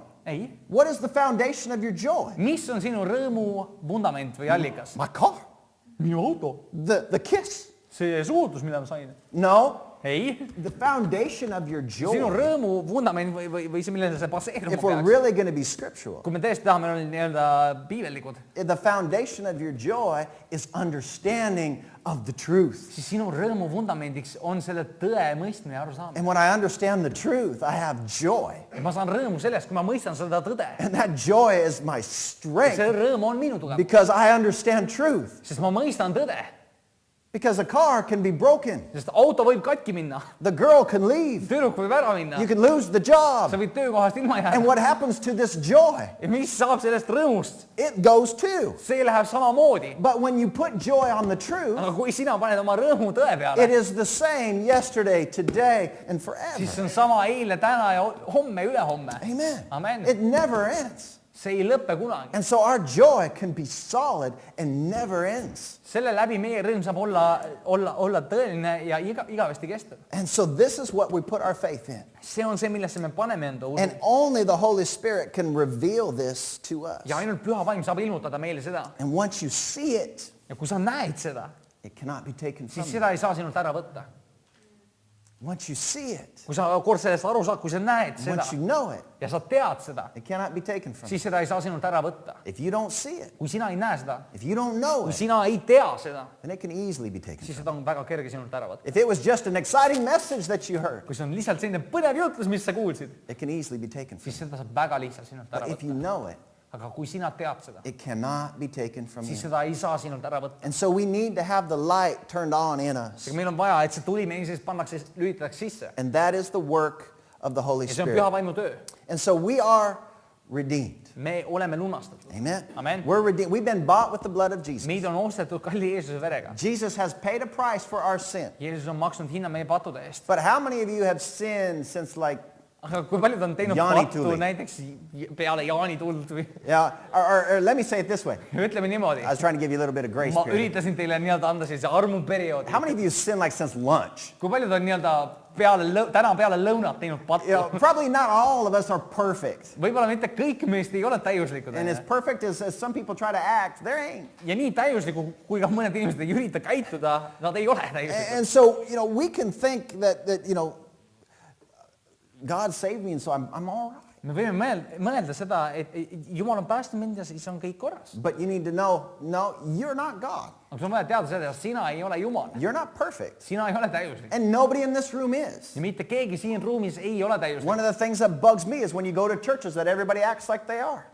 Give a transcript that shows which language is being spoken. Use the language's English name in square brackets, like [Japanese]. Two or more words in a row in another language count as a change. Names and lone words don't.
[Estonian] Ei. [English] What is the foundation of your joy? [Estonian] Mis on sinu rõõmu vundament või allikas? [English] My car. [Estonian] Minu auto. [English] The kiss. [Estonian] See suutus, mida ma sain. [English] No. [Estonian] Ei. [English] The foundation of your [Estonian] Sinu [English] joy, [Estonian] rõõmu vundament või see, millele see baseeruma [English] if we're [Estonian] peaks. [English] really going to be scriptural, [Estonian] Kui me tõesti tahame olla nii-öelda piibellikud, [English] the foundation of your joy is understanding of the truth. [Estonian] siis sinu rõõmu vundamendiks on selle tõe mõistmine ja arusaamine. [English] And when I understand the truth, I have joy. [Estonian] Ja ma saan rõõmu sellest, kui ma mõistan seda tõde. [English] And that joy is my [Estonian] See [English] strength [Estonian] rõõm on minu tugev, [English] because I understand truth. [Estonian] sest ma mõistan tõde. [English] Because a car can be broken. [Estonian] Sest auto võib katki minna, [English] The girl can leave. [Estonian] tüdruk võib ära minna, [English] You can lose the job. [Estonian] sa võid töökohast ilma [English] And [Estonian] jääda. [English] what happens to this joy? [Estonian] Ja mis saab sellest rõõmust? [English] It goes too. [Estonian] See läheb samamoodi. [English] But when you put joy on the truth, [Estonian] Aga kui sina paned oma rõõmu tõe [English] it [Estonian] peale, [English] is the same yesterday, today, and [Estonian] siis [English] forever. [Estonian] see on sama eile, täna ja homme, ülehomme. [English] Amen. [Estonian] Amen. [English] It never ends. [Estonian] See ei lõpe kunagi. [English] And so our joy can be solid and never ends. [Estonian] Selle läbi meie rõõm saab olla tõeline ja igavesti kestev. [English] And so this is what we put our faith in. [Estonian] See on see, millesse me paneme enda usu. [English] And only the Holy Spirit can reveal this to us. [Estonian] Ja ainult püha vaim saab ilmutada meile seda. [English] And once you see it, [Estonian] Ja kui sa näed seda, [English] it cannot be taken from [Estonian] siis [English] you. [Estonian] seda ei saa sinult ära võtta. [English] Once you see it, [Estonian] Kui sa kord sellest aru saad, kui sa näed seda [English] once you know it, [Estonian] ja sa tead seda, [English] it cannot be taken from you. [Estonian] siis seda ei saa sinult ära võtta. [English] If you don't see it, [Estonian] Kui sina ei näe seda, [English] if you don't know [Estonian] kui [English] it, [Estonian] sina ei tea seda, [English] then it can easily be taken [Estonian] siis [English] from [Estonian] seda on väga kerge sinult ära võtta. [English] you. If it was just an exciting message that you heard, [Estonian] Kui see on lihtsalt selline põnev jutlus, mis sa kuulsid, [English] it can easily be taken from [Estonian] siis [English] you. [Estonian] seda saab väga lihtsalt sinult ära [English] But if you [Estonian] võtta. [English] know it, [Estonian] Aga kui sina tead seda, [English] it cannot be taken from [Estonian] siis [English] you. [Estonian] seda ei saa sinult ära võtta. [English] And so we need to have the light turned on in us. [Estonian] Seega meil on vaja, et see tuli meie sees pannakse, lülitatakse sisse. [English] And that is the work of the Holy [Estonian] Ja see on [English] Spirit. [Estonian] püha vaimu töö. [English] And so we are redeemed. [Estonian] Me oleme lunastatud. [English] Amen. [Estonian] Amen. [English] We're redeemed. We've been bought with the blood of Jesus. [Estonian] Meid on ostetud kalli Jeesuse verega. [English] Jesus has paid a price for our sin. [Estonian] Jeesus on maksnud hinna meie pattude eest. [English] But how many of you have sinned since like, [Estonian] Aga kui paljud on teinud Jaanituli. pattu näiteks peale jaanituld või [English] yeah, or let me say it this way. [Estonian] ütleme niimoodi. [English] I was trying to give you a little bit of grace [Estonian] Ma [English] period. [Estonian] üritasin teile nii-öelda anda sellise armuperioodi. [English] How many of you sinned like since lunch? [Estonian] Kui paljud on nii-öelda täna peale lõunat teinud pattu? [English] You know, probably not all of us are perfect. [Estonian] Võib-olla mitte kõik meist ei ole täiuslikud. [English] And as perfect as some people try to act, there ain't. [Estonian] Ja nii täiuslikud, kui ka mõned inimesed ei ürita käituda, nad ei ole täiuslikud. [English] And so, you know, we can think that you know, God saved me and so I'm all right. [Estonian] Me võime mõelda seda, et Jumal on päästnud mind ja siis on kõik korras. [English] But you need to know, no, you're not God. [Estonian] Aga sul on vaja teada seda, et sina ei ole Jumal. [English] You're not perfect. [Estonian] Sina ei ole täiuslik. [English] And nobody in this room is. [Estonian] Ja mitte keegi siin ruumis ei ole täiuslik. [English] One of the things that bugs me is when you go to churches that everybody acts like they are.